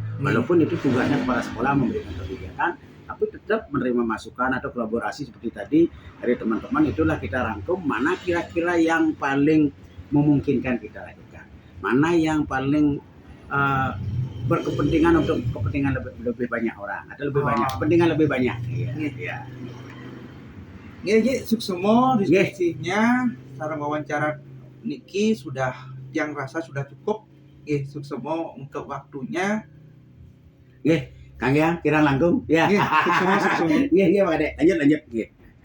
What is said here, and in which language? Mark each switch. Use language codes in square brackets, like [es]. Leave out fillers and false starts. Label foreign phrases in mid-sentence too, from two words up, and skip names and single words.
[id] Walaupun itu tugasnya kepala sekolah memberikan kebijakan, tapi tetap menerima masukan atau kolaborasi seperti tadi dari teman-teman. Itulah kita rangkum mana kira-kira yang paling memungkinkan kita lakukan, mana yang paling berkepentingan untuk kepentingan lebih banyak orang atau lebih banyak kepentingan lebih banyak. Iya. [ban] Nggih, suksemo [id] diskusinya sareng wawancara niki sudah yang rasa sudah cukup. [ban] Nggih, suksemo [id] untuk waktunya. [ban] Nggih, Kang ya, kirang langkung. [id] Ya. [ban] Nggih, suksemo. [id] Nggih, Pak Ade. Lanjut. Nggih.